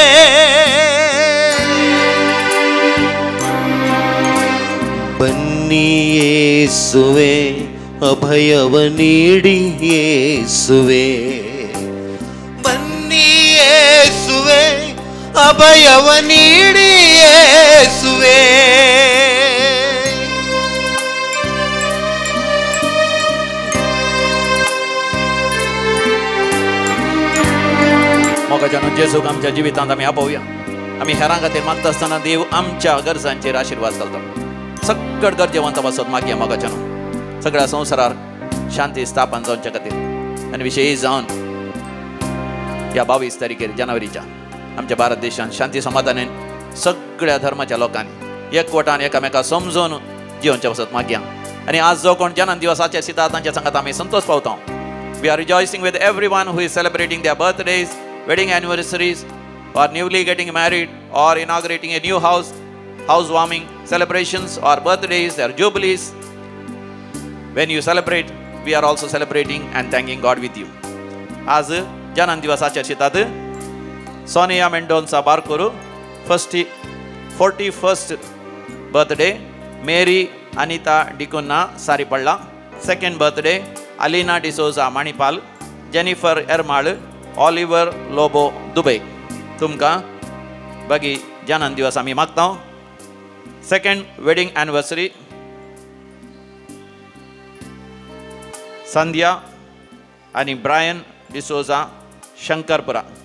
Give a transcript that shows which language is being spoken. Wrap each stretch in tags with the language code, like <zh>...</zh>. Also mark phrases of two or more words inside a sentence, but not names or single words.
<kn>ಬನ್ನಿ ಯೇಸುವೆ, ಅಭಯವ ನೀಡಿ ಯೇಸುವೆ. ಬನ್ನಿ ಯೇಸುವೆ, ಅಭಯವ ನೀಡಿ ಯೇಸುವೆ.</kn> <kok>मोगाच्यान जेजूक आमच्या जिवितांत आमी आपवया. आमी हेरां खातीर मागता आसतना देव आमच्या गरजांचेर आशिर्वाद घालता. सगळे गरजेवंत पासत मागया मोगाच्यान. सगळ्या संवसारार शांती स्थापन जावचे खातीर आनी विशेश जावन ह्या 22 तारखेर जानेवारीच्या आमच्या भारत देशांत शांती समाधानान सगळ्या धर्माच्या लोकांनी एकवटान एकामेकाक समजून जिवनचे वसत मागया. आनी आज जो कोण जन्म दिवस आचरितात तांच्या संगत आमी संतोष पावता.</kok> <en>We are rejoicing with everyone who is celebrating their birthdays, wedding anniversaries, or newly getting married, or inaugurating a new house, housewarming celebrations, or birthdays, or jubilees. When you celebrate, we are also celebrating and thanking God with you.</en> <kok>आज जन्म दिवस आचरितात सोनिया मेंडोन्सा बारकोरू</kok> <en>41st birthday,</en> <kok>Mary Anita Dicunna Saripalla</kok> <en>2nd birthday,</en> <kok>Alina D'Souza Manipal, Jennifer Ermal, ऑलिवर लोबो दुबई. तुमकां बागी जन्म दिवस आमी मागता.</kok> <en>2nd wedding anniversary</en> <kok>संध्या आणि ब्रायन डिसोजा शंकरपुरा.</kok>